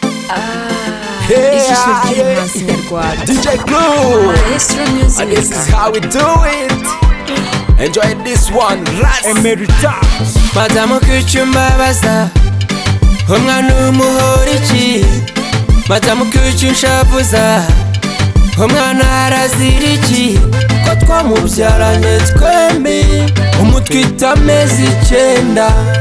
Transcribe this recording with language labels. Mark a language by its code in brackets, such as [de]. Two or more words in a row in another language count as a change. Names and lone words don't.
[rw] Ah, Hey, ijisho ah, ry'umuhanzi yeah. nyarwanda. [en] D J Clue. Maestro Music. And this is how we do it. Enjoy this one, Ras. [rw] Emerita. Madamu kuki umbabaza? Umwana umuhora iki? Madamu kuki unshavuza? Umwana arazira iki? Ko twamubyaranye twembi, umutwite amezi icyenda.